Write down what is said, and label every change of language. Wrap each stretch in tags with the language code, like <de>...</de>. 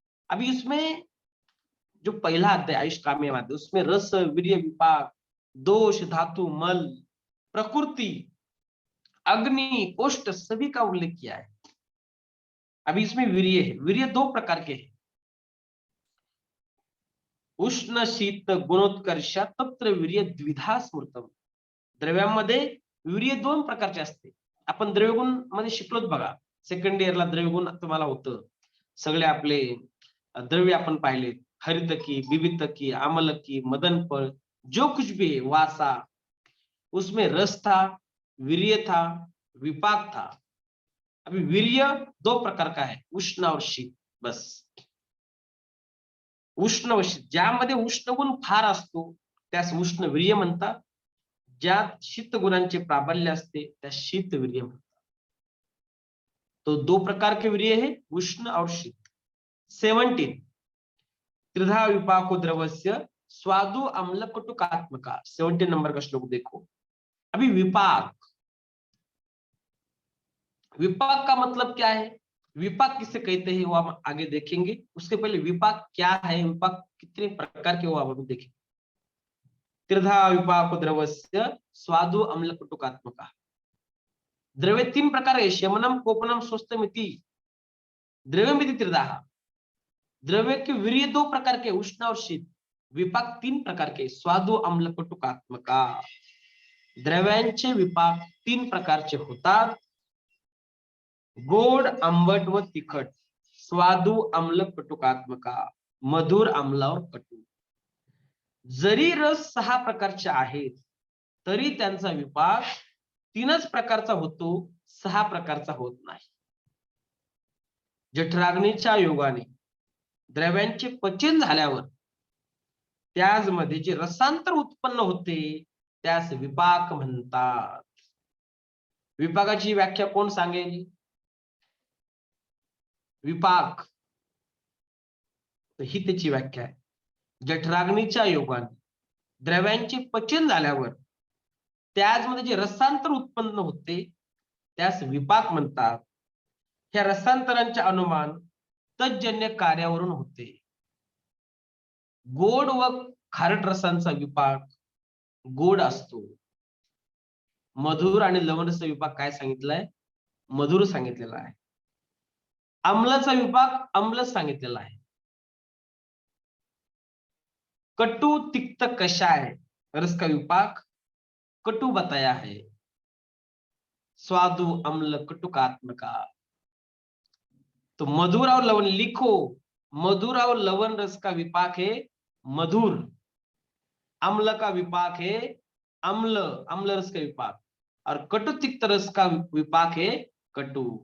<hi>अभी इसमें जो पहला अध्याय आयुष काम्य अध्याय, उसमें रस, वीर्य, विपाक, दोष, धातु, मल, प्रकृति, अग्नि, कोष्ठ सभी का उल्लेख किया है. अभी इसमें वीर्य है. वीर्य 2 प्रकार के हैं,</hi> <sa>उष्ण शीत गुणोत्कर्षा तत्र वीर्य द्विधा स्मृतम.</sa> <mr>द्रव्यांमध्ये वीर्य 2 प्रकारचे असते. आपण द्रव्यगुण मध्ये शिकलोत बघा, सेकंड इयरला द्रव्यगुण तुम्हाला होतं. सगळे आपले द्रव्य आपण पाहिले,</mr> <hi>हरितकी, विवितकी, आमलकी, मदनफल, जो कुछ भी है वासा, उसमें रस था, वीर्य था, विपाक था. अभी वीर्य 2 प्रकार का है, उष्ण और शीत.</hi> <mr>बस उष्ण व शीत, ज्यामध्ये उष्ण गुण फार असतो त्यास उष्ण वीर्य म्हणतात, ज्यात शीत गुणांचे प्राबल्य असते त्या शीत वीर्य म्हणतात.</mr> <hi>तो 2 प्रकार के वीर्य है, उष्ण और शीत. 17,</hi> <sa>त्रिधा विपाको द्रवस्य स्वादु अम्ल कटुकात्मका.</sa> <hi>17 नंबर का श्लोक देखो. अभी विपाक, विपाक का मतलब क्या है, विपाक किसे कहते हैं वो हम आगे देखेंगे. उसके पहले विपाक क्या है, विपाक कितने प्रकार के वो आप देखेंगे.</hi> <sa>त्रिधा विपाको द्रवस्य स्वादु अम्ल कटुकात्मका.</sa> <hi>द्रव्य 3 प्रकार है,</hi> <sa>शमनम, कोपनम, स्वस्थमिति. द्रव्यमिति त्रिधा.</sa> <hi>द्रव्य के वीर्य 2 प्रकार के, उष्ण और शीत. विपाक 3 प्रकार के,</hi> <sa>स्वादु अम्ल कटुकात्मका.</sa> <mr>द्रव्यांचे विपाक 3 प्रकारचे होतात, गोड, आंबट व तिखट.</mr> <sa>स्वादु अम्ल कटुकात्मका, मधुर, आम्ल और कटू.</sa> <mr>जरी रस 6 प्रकारचे आहेत तरी त्यांचा विपाक 3च प्रकारचा होतो, 6 प्रकारचा होत नाही. जठराग्नीच्या योगाने द्रव्यांचे पचन झाल्यावर त्यामध्ये जे रसांतर उत्पन्न होते त्यास विपाक म्हणतात. विपाकाची व्याख्या कोण सांगेल? विपाक ही त्याची व्याख्या आहे, जठराग्नीच्या योगाने द्रव्यांचे पचन झाल्यावर त्यामध्ये जे रसांतर उत्पन्न होते त्यास विपाक म्हणतात. ह्या रसांतरांचे अनुमान तज्जन्य कार्यावरून होते. गोड व खारट रसांचा विपाक गोड असतो. मधुर आणि लवणचा विपाक काय सांगितलाय? मधुर सांगितलेला आहे. आम्लाचा विपाक आम्ल सांगितलेला आहे.</mr> <hi>कटु तिक्त कषाय रस का विपाक कटु बताया है.</hi> <sa>स्वादु अम्ल कटुकात्मका.</sa> <hi>तो मधुर और लवण लिखो, मधुर और लवण रस का विपाक है मधुर, अम्ल का विपाक है अम्ल, अम्ल रस का विपाक, और कटु तिक्त रस का विपाक है कटु.</hi>